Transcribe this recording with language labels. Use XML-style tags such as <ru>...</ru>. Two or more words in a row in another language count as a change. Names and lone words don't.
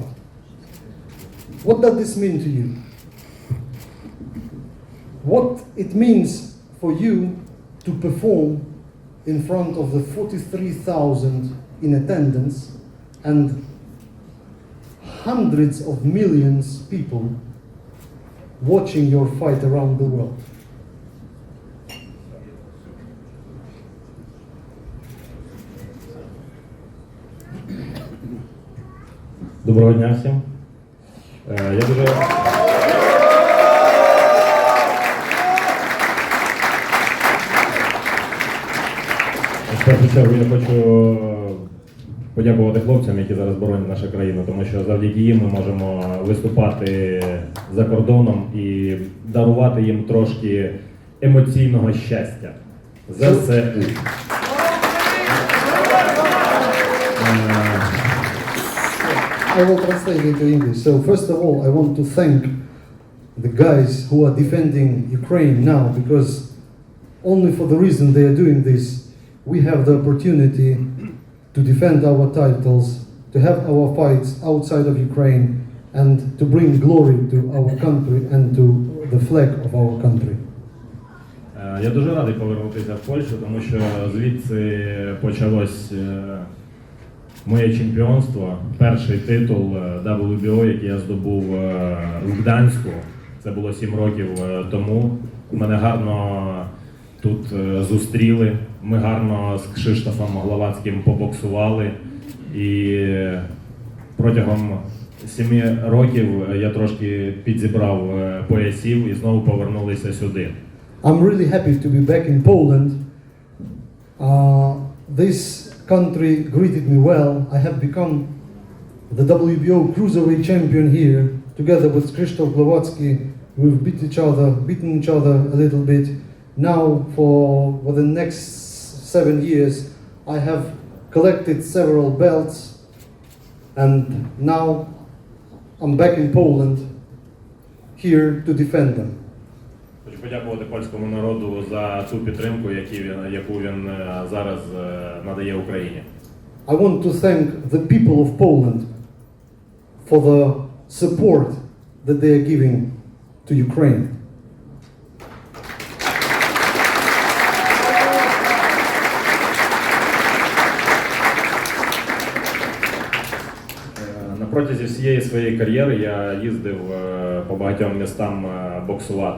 <en>What does this mean to you? What it means for you to perform in front of the 43,000 in attendance and hundreds of millions of people watching your fight around the world.</en> <uk>Доброго дня всім. Я дуже в першу чергу я хочу подякувати хлопцям, які зараз боронять нашу країну, тому що завдяки їм ми можемо виступати за кордоном і дарувати їм трошки емоційного щастя. ЗСУ.</uk> <en>I will translate into English. So first of all, I want to thank the guys who are defending Ukraine now, because only for the reason they are doing this, we have the opportunity to defend our titles, to have our fights outside of Ukraine, and to bring glory to our country and to the flag of our country.</en> <uk>Я дуже радий повернутися в Польщу, тому що звідси почалось моє чемпіонство, перший титул WBO, який я здобув в Гданську. Це було 7 років тому. Мене гарно тут зустріли. Ми гарно з Кшиштофом Гловацьким побоксували. І протягом 7 років я трошки підзібрав поясів і знову повернулися сюди.</uk> <en>I'm really happy to be back in Poland. This country greeted me well. I have become the WBO cruiserweight champion here. Together with Krzysztof Glowacki, we've beaten each other a little bit. Now, for the next 7 years, I have collected several belts, and now I'm back in Poland, here to defend them.</en> <uk>Хочу подякувати польському народу за ту підтримку, яку він зараз надає Україні.</uk> <en>I want to thank the people of Poland for the support that they are giving to Ukraine.</en> <uk>На протязі всієї своєї кар'єри я їздив по багатьом містам боксувати.</uk>